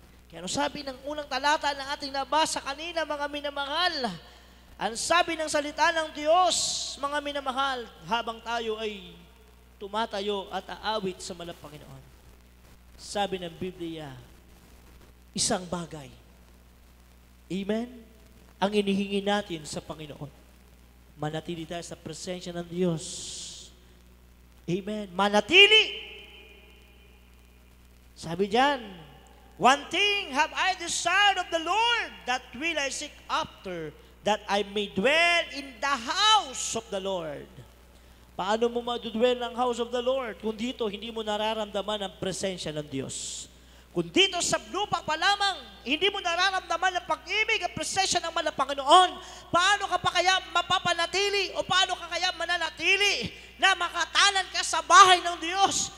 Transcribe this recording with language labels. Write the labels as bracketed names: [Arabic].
[Filipino] Kaya ano sabi ng unang talata ng ating nabasa kanina, mga minamahal, ang sabi ng salita ng Diyos, mga minamahal, habang tayo ay tumatayo at aawit sa Malapanginoon. Sabi ng Biblia, isang bagay. Amen? Ang inihingi natin sa Panginoon. Manatili tayo sa presensya ng Diyos. Amen? Manatili! Sabi diyan, [English] one thing have I desired of the Lord, that will I seek after, that I may dwell in the house of the Lord. [Filipino] Paano mo madudwell ng [English] house of the Lord? [Filipino] Kung dito, hindi mo nararamdaman ang presensya ng Diyos. Kung dito sa lupa pa lamang, hindi mo nararamdaman ang pag-ibig at presensya ng Malapanginoon, paano ka pa kaya mapapanatili o paano ka kaya mananatili na makatanan ka sa bahay ng Diyos?